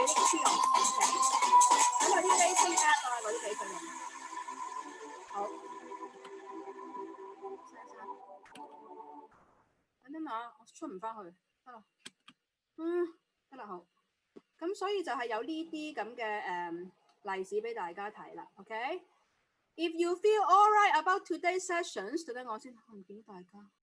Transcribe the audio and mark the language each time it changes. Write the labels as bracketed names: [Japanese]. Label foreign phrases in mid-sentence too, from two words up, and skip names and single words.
[Cantonese] 先，OK。咁有啲 [English] basic app [Cantonese] 啊嗰啲俾佢用。好。等等下，我出唔翻去，得啦。得啦，好。咁所以就係有呢啲咁嘅例子俾大家睇啦 ，OK？ [English] If you feel all right about today's sessions， [Cantonese] 等等我先，我唔見大家。